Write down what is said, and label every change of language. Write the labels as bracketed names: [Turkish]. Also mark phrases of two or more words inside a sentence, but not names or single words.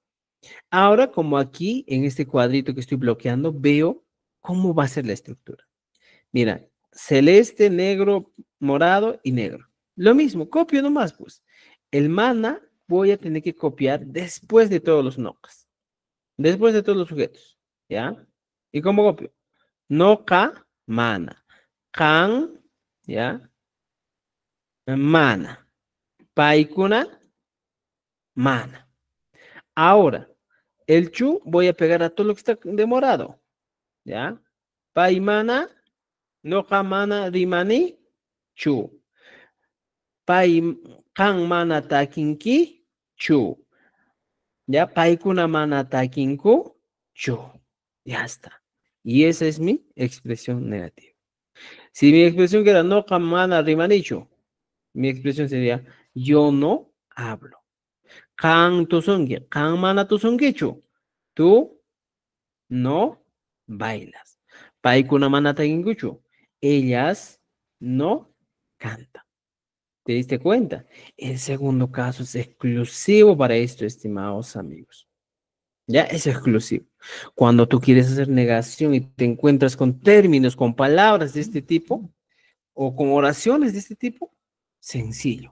[Spanish] Ahora, como aquí en este cuadrito que estoy bloqueando, veo cómo va a ser la estructura. Mira, celeste, negro, morado y negro. Lo mismo, copio nomás, pues. El mana voy a tener que copiar después de todos los nocas. Después de todos los sujetos. ¿Ya? ¿Y cómo copio? [Quechua] Noca, mana. Can, ¿ya? Mana. Paikuna, mana. [Spanish] Ahora, el chu voy a pegar a todo lo que está de morado. ¿Ya? [Quechua] Paimana, noca, mana, rimani, chu. Pai kan mana takinki, chu. [Spanish] ¿Ya? [Quechua] Paikuna mana takinku, chu. [Spanish] Ya está. Y esa es mi expresión negativa. Si mi expresión era [Quechua] no kan mana rimani, chu, [Spanish] mi expresión sería yo no hablo. [Quechua] Kan tusungi, kan mana tusungichu. [Spanish] Tú no bailas. [Quechua] Paikuna mana takinkuchu. [Spanish] Ellas no cantan. ¿Te diste cuenta? El segundo caso es exclusivo para esto, estimados amigos. Ya es exclusivo. Cuando tú quieres hacer negación y te encuentras con términos, con palabras de este tipo o con oraciones de este tipo, sencillo.